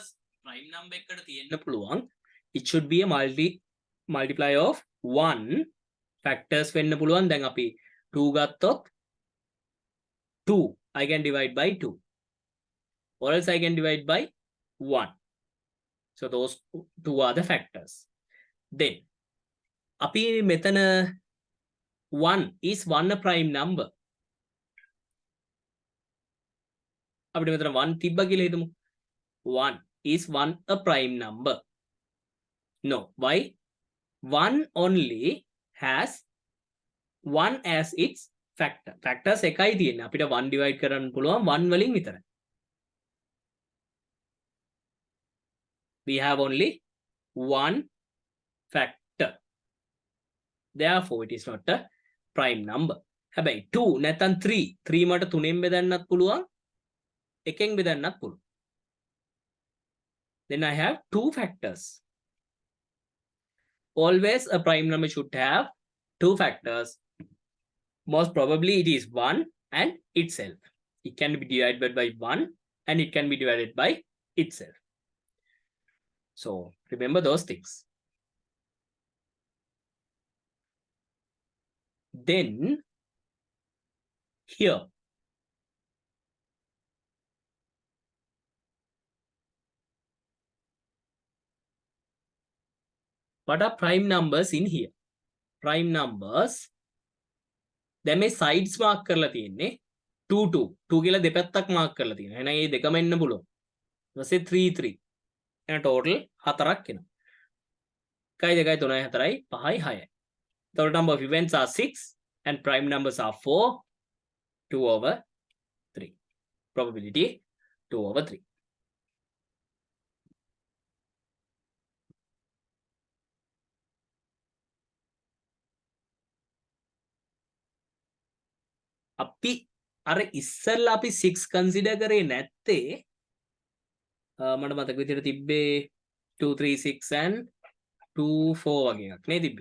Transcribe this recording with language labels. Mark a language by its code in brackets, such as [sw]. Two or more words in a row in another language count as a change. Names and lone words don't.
[en] Prime number [si] එකකට තියෙන්න පුළුවන්. [en] It should be a multiply of 1 factors [si] වෙන්න පුළුවන්. දැන් අපි 2 ගත්තොත් [en] 2 I can divide by 2 or else I can divide by 1. So those two are the factors. Then [si] අපි මෙතන [en] 1 is 1 a prime number. [si] අපිට මෙතන 1 තිබ්බා කියලා හිතමු. [en] 1 is 1 a prime number. No, why? 1 only has 1 as its factor. [si] Factors එකයි තියෙන්නේ. අපිට 1 divide කරන්න පුළුවන් 1 වලින් විතරයි. [en] We have only 1 factor. Therefore, it is not a prime number. [si] හැබැයි 2 නැත්නම් 3. 3 මට 3ෙන් බෙදන්නත් පුළුවන්. 1ෙන් බෙදන්නත් පුළුවන්. [en] Then I have 2 factors. Always a prime number should have 2 factors. Most probably it is 1 and itself. It can be divided by 1 and it can be divided by itself. So remember those things. Then here what are prime numbers in here? Prime numbers. [si] දැන් මේ [en] sides mark [si] කරලා තියෙන්නේ 2 2 2 කියලා දෙපැත්තක් mark කරලා තියෙනවා. එහෙනම් මේ දෙකම එන්න පුළුවන්. ඊට පස්සේ 3 3. එහෙනම් total 4ක් එනවා. 1 2 3 4 5 6. [en] The number of events are 6 and prime numbers are 4, 2 over 3. Probability 2 over 3. [si] අපි අර ඉස්සල්ලා අපි 6 කන්සිඩර් කරේ නැත්තේ මට මතක විදිහට තිබ්බේ 2 3 6 and 2 4 වගේ එකක් නේ තිබ්බේ.